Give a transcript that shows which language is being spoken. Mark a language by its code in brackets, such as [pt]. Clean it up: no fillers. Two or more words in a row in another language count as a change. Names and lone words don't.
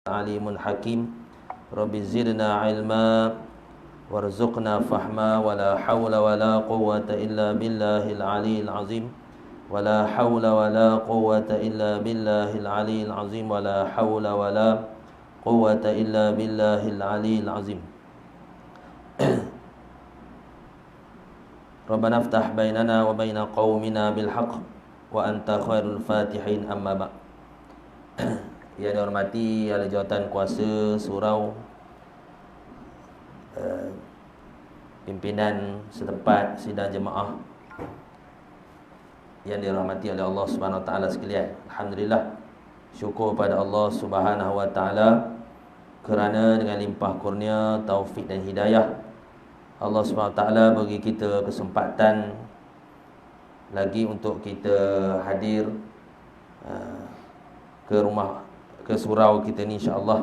[ar] عليم حكيم. رب زدنا علما وارزقنا فهما ولا حول ولا قوة إلا بالله العلي العظيم. ولا حول ولا قوة إلا بالله العلي العظيم. ولا حول ولا قوة إلا بالله العلي العظيم. ربنا افتح بيننا وبين قومنا بالحق وأنت خير الفاتحين أما بعد'. [ms] Yang dihormati ahli jawatan kuasa surau, pimpinan setempat sidang jemaah yang dirahmati oleh Allah [ar] سبحانه وتعالى [ms] sekalian. Alhamdulillah, syukur pada Allah [ar] سبحانه وتعالى [ms] kerana dengan limpah kurnia, taufik dan hidayah, Allah [ar] سبحانه وتعالى [ms] bagi kita kesempatan lagi untuk kita hadir ke surau kita ni, [ar] إن شاء الله.